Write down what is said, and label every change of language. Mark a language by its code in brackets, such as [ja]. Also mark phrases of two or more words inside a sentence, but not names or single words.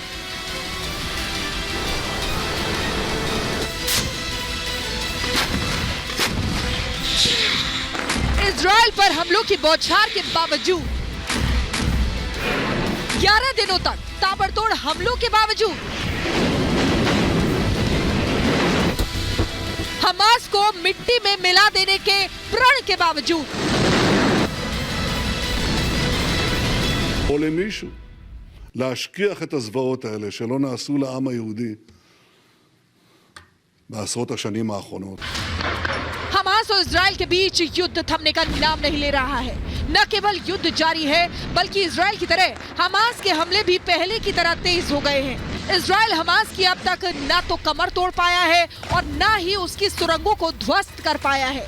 [hi] इजराइल पर हमलों की बौछार के बावजूद 11 दिनों तक ताबड़तोड़ हमलों के बावजूद हमास को मिट्टी में मिला देने के प्रण के बावजूद [he] או למישהו להשכיח את הזוועות האלה שלא נעשו לעם היהודי בעשרות השנים האחרונות. [hi] हमास और इजराइल के बीच युद्ध थमने का नाम नहीं ले रहा है। न केवल युद्ध जारी है, बल्कि इजराइल की तरह हमास के हमले भी पहले की तरह तेज हो गए हैं। इजराइल हमास की अब तक न तो कमर तोड़ पाया है और न ही उसकी सुरंगों को ध्वस्त कर पाया है।